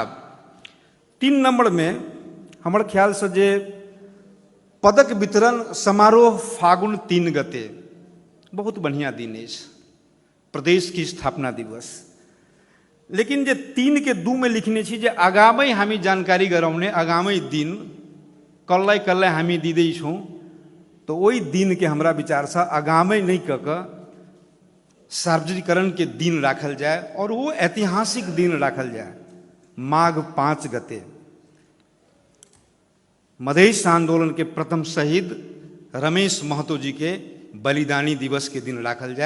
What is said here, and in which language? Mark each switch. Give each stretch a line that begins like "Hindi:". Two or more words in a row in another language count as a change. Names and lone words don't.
Maithili: 3 नंबर में हमर ख्याल से जे पदक वितरण समारोह फागुन 3 गते बहुत बढ़िया दिन अछि, प्रदेश की स्थापना दिवस, लेकिन जे 3 के 2 में लिखने छी जे
Nepali: आगामी हामी जानकारी गराउने आगामी दिन कल्लै हामी दिँदै छौं,
Maithili: तो ओहि दिन के हमरा विचार से आगामी नहीं कऽ कऽ सार्वजनिकरण के दिन राखल जाए और वो ऐतिहासिक दिन राखल जाए, माघ 5 गते मधेश आंदोलन के प्रथम शहीद रमेश महतो जी के बलिदानी दिवस के दिन राखल जाए।